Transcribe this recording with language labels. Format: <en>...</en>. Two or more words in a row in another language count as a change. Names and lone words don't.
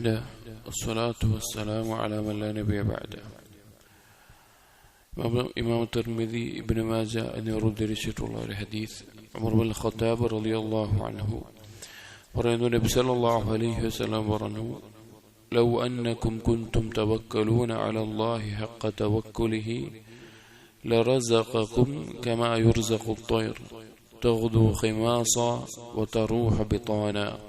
<ar>الله والصلاة والسلام على من لا نبي بعده.</ar> <ml>ഇമാം തിർമിദി ഇബ്നു മാജ എന്നിവർ ഉദ്ധരിച്ചിട്ടുള്ള ഒരു ഹദീസ്, ഉമർ ബിൻ ഖത്താബ്</ml> <ar>رضي الله عنه</ar> <ml>പറയുന്നു, നബി</ml> <ar>صلى الله عليه وسلم</ar> <ml>പറഞ്ഞു,</ml> <ar>لو أنكم كنتم توكلون على الله حق توكله لرزقكم كما يرزق الطير تغدو خماصا وتروح بطانا.</ar>